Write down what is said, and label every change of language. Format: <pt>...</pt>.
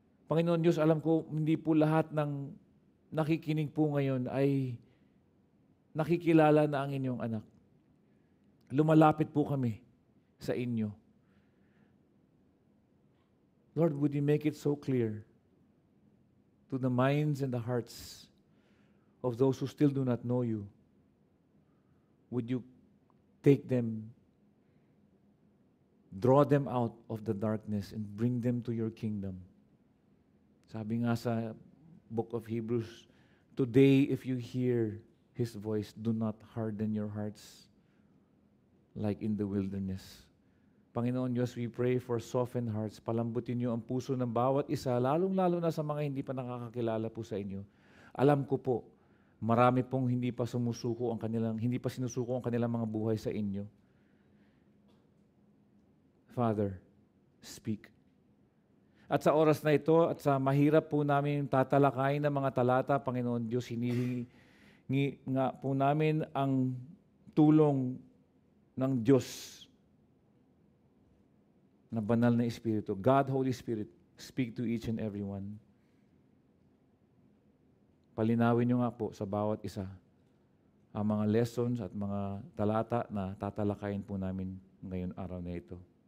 <tl>Panginoon Diyos, alam ko, hindi po lahat ng nakikinig po ngayon ay nakikilala na ang inyong anak. Lumalapit po kami sa inyo.</tl> <en>Lord, would you make it so clear to the minds and the hearts of those who still do not know you? Would you take them, draw them out of the darkness and bring them to your kingdom?</en> <tl>Sabi nga sa</tl> <en>book of Hebrews, today if you hear His voice, do not harden your hearts like in the wilderness. Panginoon Diyos, we pray for softened hearts.</en> <tl>Palambutin niyo ang puso ng bawat isa, lalong-lalo na sa mga hindi pa nakakakilala po sa inyo. Alam ko po, marami pong hindi pa sinusuko ang kanilang mga buhay sa inyo.</tl> <en>Father, speak.</en> <tl>At sa oras na ito, at sa mahirap po namin tatalakayin ng mga talata, Panginoon Diyos, hinihingi nga po namin ang tulong ng Diyos na banal na Espiritu.</tl> <en>God, Holy Spirit, speak to each and every one.</en> <tl>Palinawin niyo nga po sa bawat isa ang mga lessons at mga talata na tatalakayin po namin ngayon araw na ito.</tl>